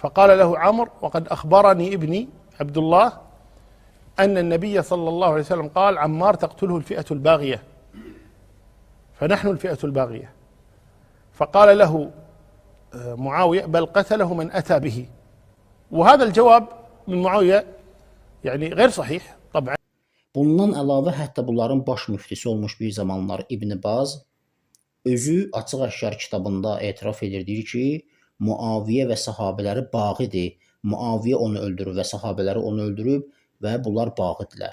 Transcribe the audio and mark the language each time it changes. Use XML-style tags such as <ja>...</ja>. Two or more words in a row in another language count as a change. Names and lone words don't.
<ar>فقال له عمرو: وقد أخبرني ابني عبد الله أن النبي صلى الله عليه وسلم قال: عمار تقتله الفئة الباغية، فنحن الفئة الباغية. فقال له معاوية: بل قتله من أتى به. وهذا الجواب من معاوية yani غير صحيح طبعا.</ar> <az>Bundan əlavə hətta bunların baş müftisi olmuş bir zamanlar İbn Baz özü açıq-aşkar kitabında etiraf edir, deyir ki, Muaviyə və sahabeləri bağidir. Muaviyə onu öldürüb və sahabeləri onu öldürüb və bunlar bağidilər.</az>